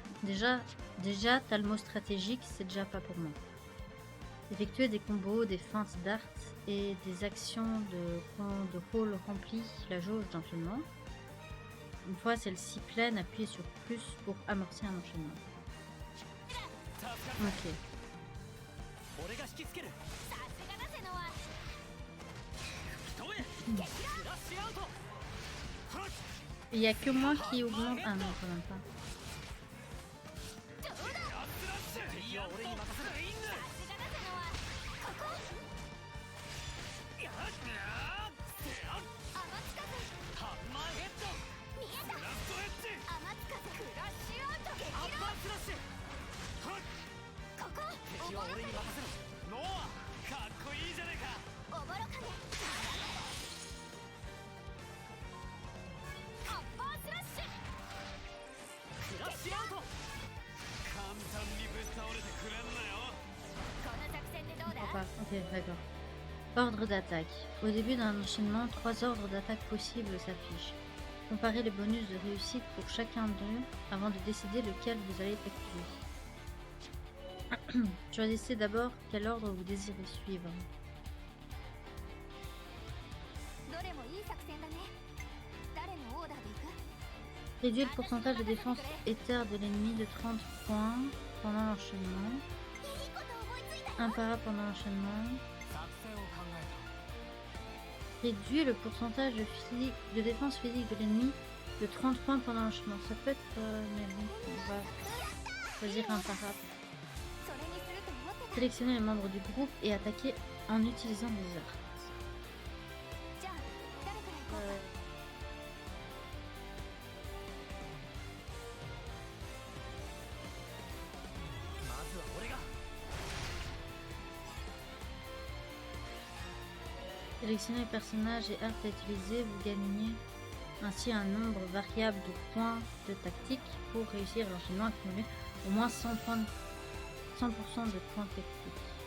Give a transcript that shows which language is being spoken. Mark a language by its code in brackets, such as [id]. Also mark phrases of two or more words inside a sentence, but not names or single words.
[fr] Déjà t'as le mot stratégique, c'est déjà pas pour moi. Effectuer des combos, des feintes d'art et des actions de rôle remplissent la jauge d'enchaînement. Une fois celle-ci pleine, appuyez sur plus pour amorcer un enchaînement. Ok. [ja] 俺が引きつけるさすがだぜノア吹き飛べフラッシュアウト [fr] Il y a que moi qui augmente. Ah non, quand même pas. [ja] どうだエアスラッシュ敵は俺に任せろイングさすがだぜノアここやっやっ天津風ハンマーヘッド見えたラストエッジ天津風クラッシュアウト激アッパースラッシュここ敵は俺に任せろノアかっこいいじゃねえかおぼろかねアッパースラッシュクラッシュアウト簡単にぶっ倒れてくれんなよこの作戦でどうだ [fr] Pas. Ok, d'accord. Ordre d'attaque. Au début d'un enchaînement, 3 ordres d'attaque possibles s'affichent. Comparez les bonus de réussite pour chacun d'eux avant de décider lequel vous allez effectuer. Choisissez d'abord quel ordre vous désirez suivre. [ja] どれもいい作戦だね。誰のオーダーでいく？ [fr] Réduire le pourcentage de défense éther de l'ennemi de 30 points pendant l'enchaînement. [ja] いいこと思いついたよ。 [fr] Un para pendant l'enchaînement. [ja] 作戦を考え [fr] Réduire le pourcentage de défense physique de l'ennemi de 30 points pendant l'enchaînement. Ça peut être... mais bon, on va choisir un para. [ja] それにすると思ってた。 [fr] Sélectionnez les membres du groupe et attaquer en utilisant des arts. [ja] じゃあ誰から行こうか。た。まずは俺が。 [fr] Sélectionnez les personnages et arts à utiliser. Vous gagnez ainsi un nombre variable de points de tactique pour réussir l'enchaînement, accumuler au moins 100% de points tactiques.